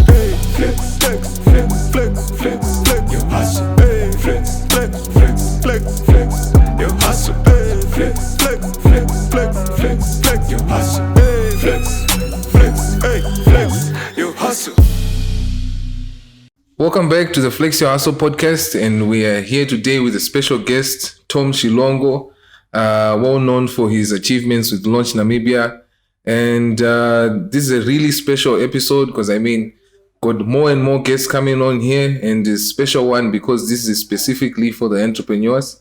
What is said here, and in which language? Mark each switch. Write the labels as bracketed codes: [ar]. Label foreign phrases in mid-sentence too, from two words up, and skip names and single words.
[en] Flex, flex, flex, flex, flex, flex, your hustle. Flex, flex, flex, flex, flex, your hustle. Flex, flex, flex, flex, flex, flex, your hustle. Flex, flex, hey, flex, your hustle. Welcome back to the Flex Your Hustle podcast, and we are here today with a special guest, Tom Shilongo, well known for his achievements with Launch Namibia. And this is a really special episode because, got more and more guests coming on here, and this special one because this is specifically for the entrepreneurs.